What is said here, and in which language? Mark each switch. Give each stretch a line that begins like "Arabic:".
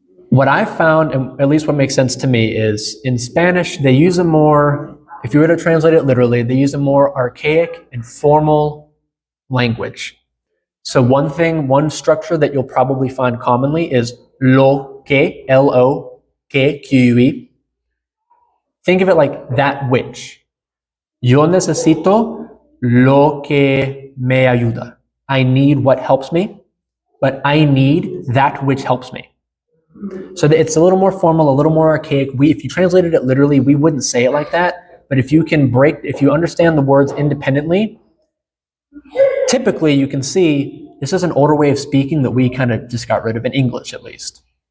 English: What I found, and at least what makes sense to me, is in Spanish, they use a more, if you were to translate it literally, they use a more archaic and formal language. So one structure that you'll probably find commonly is lo que, L-O-K, Q-U-E. Think of it like that which.
Spanish: Yo necesito lo que me ayuda.
English: I need what helps me, but I need that which helps me. So it's a little more formal, a little more archaic. If you translated it literally, we wouldn't say it like that. But if you understand the words independently, typically you can see this is an older way of speaking that we kind of just got rid of in English, at least.